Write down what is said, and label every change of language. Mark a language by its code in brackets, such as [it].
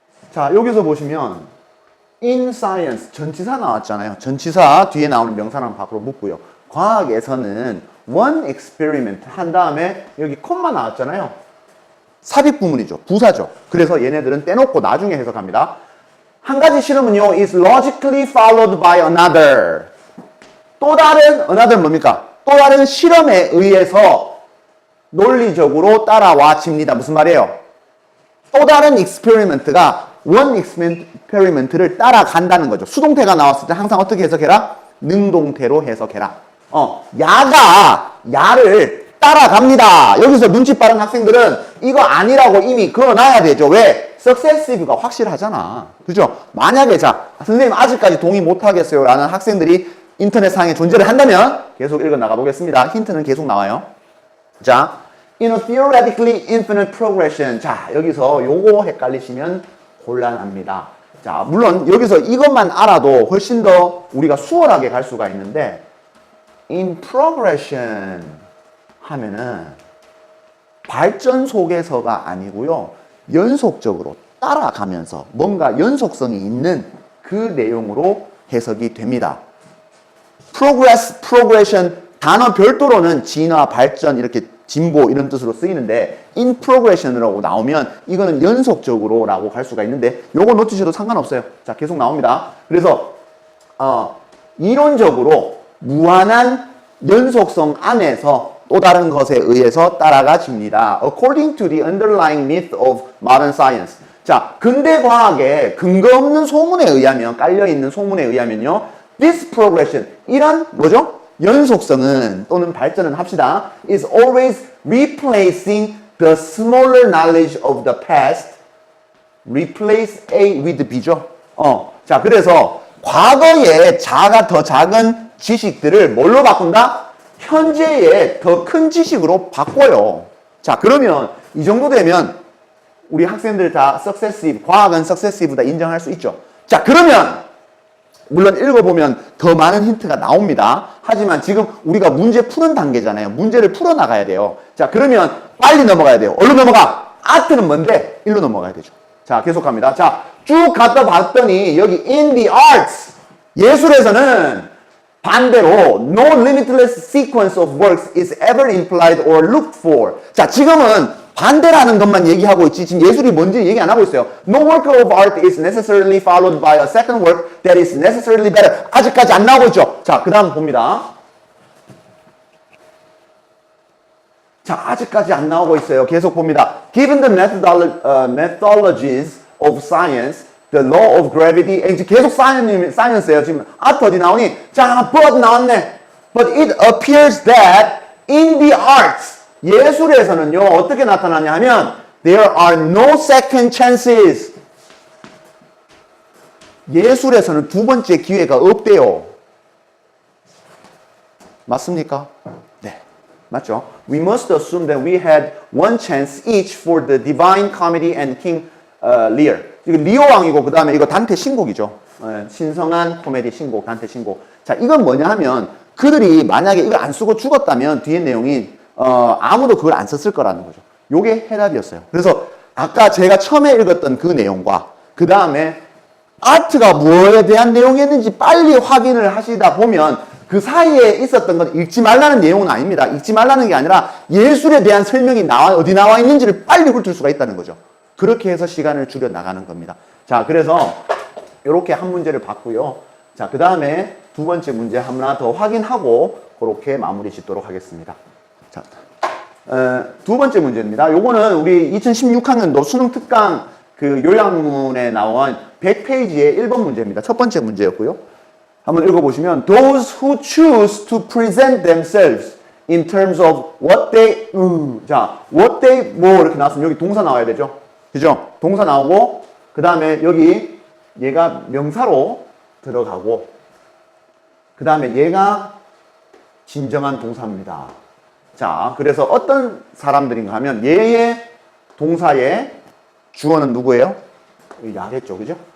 [ko] 자, 여기서 보시면 [en] in science, [ko] 전치사 나왔잖아요. 전치사 뒤에 나오는 명사랑 밖으로 묻고요. 과학에서는 one experiment 한 다음에 여기 콤마 나왔잖아요. 삽입 구문이죠. 부사죠. 그래서 얘네들은 떼놓고 나중에 해석합니다. 한 가지 실험은요, [en] is logically followed by another. [ko] 또 다른, another 뭡니까? 또 다른 실험에 의해서 논리적으로 따라와집니다. 무슨 말이에요? 또 다른 experiment가 one experiment를 따라간다는 거죠. 수동태가 나왔을 때 항상 어떻게 해석해라? 능동태로 해석해라. 야가 야를 따라갑니다. 여기서 눈치 빠른 학생들은 이거 아니라고 이미 그어놔야 되죠. 왜? successive가 확실하잖아. 그죠? 만약에 자, 선생님 아직까지 동의 못하겠어요 라는 학생들이 인터넷상에 존재를 한다면 계속 읽어 나가 보겠습니다. 힌트는 계속 나와요. [en] 자, in a theoretically infinite progression. [ko] 자, 여기서 요거 헷갈리시면 곤란합니다. 자, 물론 여기서 이것만 알아도 훨씬 더 우리가 수월하게 갈 수가 있는데 [en] in progression [ko] 하면은 발전 속에서가 아니고요. 연속적으로 따라가면서 뭔가 연속성이 있는 그 내용으로 해석이 됩니다. progress, progression 단어 별도로는 진화, 발전 이렇게 진보 이런 뜻으로 쓰이는데 [en] in progression [ko] 이라고 나오면 이거는 연속적으로 라고 갈 수가 있는데 요거 놓치셔도 상관없어요. 자, 계속 나옵니다. 그래서 이론적으로 무한한 연속성 안에서 또 다른 것에 의해서 따라가집니다. [en] According to the underlying myth of modern science. [ko] 자, 근대 과학의 근거 없는 소문에 의하면, 깔려있는 소문에 의하면요. [en] This progression, [ko] 이런 뭐죠? 연속성은 또는 발전은 합시다. [en] is always replacing the smaller knowledge of the past. replace A with B죠. [ko] 자, 그래서 과거의 더 작은 지식들을 뭘로 바꾼다? 현재의 더 큰 지식으로 바꿔요. 자, 그러면 이 정도 되면 우리 학생들 다 successive, 과학은 successive다 인정할 수 있죠. 자, 그러면 물론 읽어보면 더 많은 힌트가 나옵니다. 하지만 지금 우리가 문제 푸는 단계잖아요. 문제를 풀어나가야 돼요. 자, 그러면 빨리 넘어가야 돼요. 어디로 넘어가? 아트는 뭔데? 일로 넘어가야 되죠. 자, 계속합니다. 자, 쭉 갔다 봤더니 여기 [en] in the arts, [ko] 예술에서는 반대로 [en] no limitless sequence of works is ever implied or looked for. [ko] 자, 지금은 반대라는 것만 얘기하고 있지 지금 예술이 뭔지 얘기 안 하고 있어요. [en] No work of art is necessarily followed by a second work that is necessarily better. [ko] 아직까지 안 나오고 있죠. 자, 그 다음 봅니다. 자, 아직까지 안 나오고 있어요. 계속 봅니다. [en] Given the methodologies of science, the law of gravity, [ko] 이제 계속 science예요. 지금 아트 어디 나오니? 자, but 나왔네. [en] But it appears that in the arts, [ko] 예술에서는요, 어떻게 나타나냐 하면 [en] there are no second chances. [ko] 예술에서는 두 번째 기회가 없대요. 맞습니까? 네, 맞죠? [en] We must assume that we had one chance each for the Divine Comedy and King Lear. [ko] 이거 리오 왕이고 그 다음에 이거 단테 신곡이죠. 신성한 코미디 신곡, 단테 신곡. 자, 이건 뭐냐 하면 그들이 만약에 이걸 안 쓰고 죽었다면 뒤에 내용이 아무도 그걸 안 썼을 거라는 거죠. 요게 해답이었어요. 그래서 아까 제가 처음에 읽었던 그 내용과 그 다음에 아트가 무엇에 대한 내용이었는지 빨리 확인을 하시다 보면 그 사이에 있었던 건 읽지 말라는 내용은 아닙니다. 읽지 말라는 게 아니라 예술에 대한 설명이 어디 나와 있는지를 빨리 훑을 수가 있다는 거죠. 그렇게 해서 시간을 줄여 나가는 겁니다. 자, 그래서 이렇게 한 문제를 봤고요. 자, 그 다음에 두 번째 문제 하나 더 확인하고 그렇게 마무리 짓도록 하겠습니다. 자, 두 번째 문제입니다. 요거는 우리 2016학년도 수능 특강 그 요약문에 나온 100페이지의 1번 문제입니다. 첫 번째 문제였고요. 한번 읽어보시면 [en] Those who choose to present themselves in terms of what they 자, what they [ko] 뭐 이렇게 나왔으면 여기 동사 나와야 되죠. 그죠? 동사 나오고 그 다음에 여기 얘가 명사로 들어가고 그 다음에 얘가 진정한 동사입니다. 자, 그래서 어떤 사람들인가 하면 얘의 동사의 주어는 누구예요? 야겠죠, 그죠?